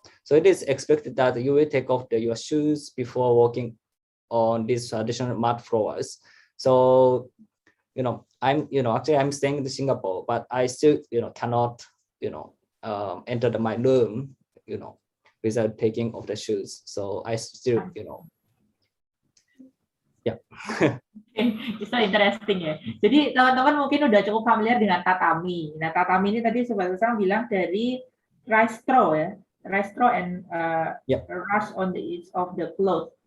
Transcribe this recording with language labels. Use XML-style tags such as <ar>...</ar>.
<en>So it is expected that you will take off your shoes before walking on these traditional mud floors. So I'm staying in Singapore, but I still cannot enter my room without taking off the shoes. So I still Yeah. It's so interesting ya.</en> <id>Jadi teman-teman mungkin udah cukup familiar dengan tatami. Nah, tatami ini tadi Sobat Usang bilang dari rice straw ya.</id> <en>Rice straw and rush on the edge of the cloth.</en>